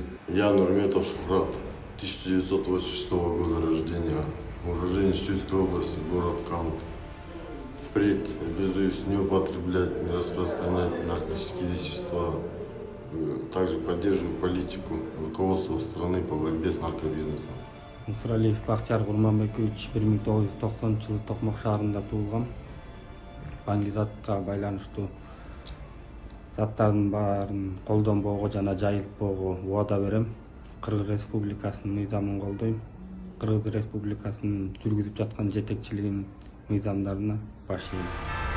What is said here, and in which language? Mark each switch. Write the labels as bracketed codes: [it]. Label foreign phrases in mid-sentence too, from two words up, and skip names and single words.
[ru] Я Нурметов Шухрат, 1986 года рождения, уроженец Чуйской области, город Кант. Впредь обязуюсь не употреблять, не распространять наркотические вещества. Также поддерживаю политику руководства страны по борьбе с наркобизнесом. [ky] Мусралиев Бахтияр Курманбекович 1990 Токмок шаарында туулган. Баңгизатка байланыштуу заттардын баарын колдонбоого жана жайылтпоого убада берем. Кыргыз Республикасынын мыйзамын колдойм. Кыргыз Республикасынын жүргүзүп жаткан жетекчилигинин мыйзамдарына баш ийем.